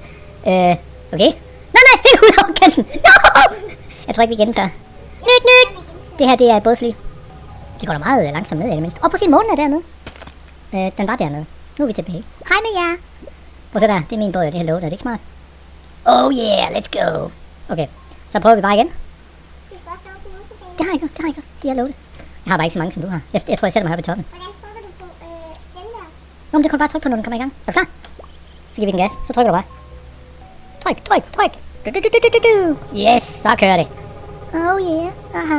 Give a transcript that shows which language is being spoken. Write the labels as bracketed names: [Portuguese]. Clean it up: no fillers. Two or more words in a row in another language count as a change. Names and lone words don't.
[Danish] Okay. Nej, helt ud over kanten. No! Jeg tror ikke, vi gennemfører. Nyt. Det her, det er et bådfly. Det går da meget langsomt ned, i det mindste. Prøv at se, månen er dernede. Den var dernede. Nu er vi tilbage. Hej med jer. Prøv at se der. Det er min båd, det her låter. Er det ikke smart? [English] Oh yeah, let's go. [Danish] Okay, så prøver vi bare igen. Det har jeg ikke. De har lovet. Jeg har bare ikke så mange, som du har. Jeg tror, jeg sætter mig her på toppen. Hvordan trykker du på den der? Nå, men det kan du bare trykke på, når den kommer i gang. Er du klar? Så giver vi den gas. Så trykker du bare. Tryk. Yes, så kører det. [English] Oh yeah, [Danish] aha.